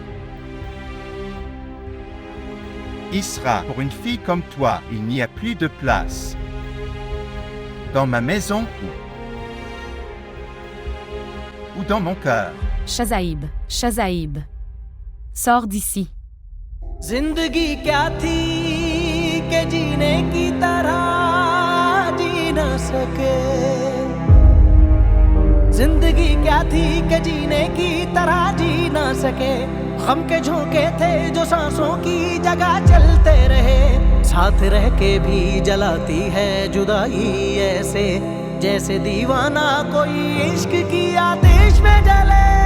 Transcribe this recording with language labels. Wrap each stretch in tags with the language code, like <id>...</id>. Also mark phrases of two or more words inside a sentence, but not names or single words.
<fr>Isra, pour une fille comme toi, il n'y a plus de place. Dans ma maison ou dans mon cœur. Shazaïb, Shazaïb. Sors d'ici.</fr> <hi>जिंदगी क्या थी कि जीने की तरह जी न सके जिंदगी क्या थी कि जीने की तरह जी न सके गम के झोंके थे जो सांसों की जगह चलते रहे साथ रह के भी जलाती है जुदाई ऐसे जैसे दीवाना कोई इश्क की आतिश में जले</hi>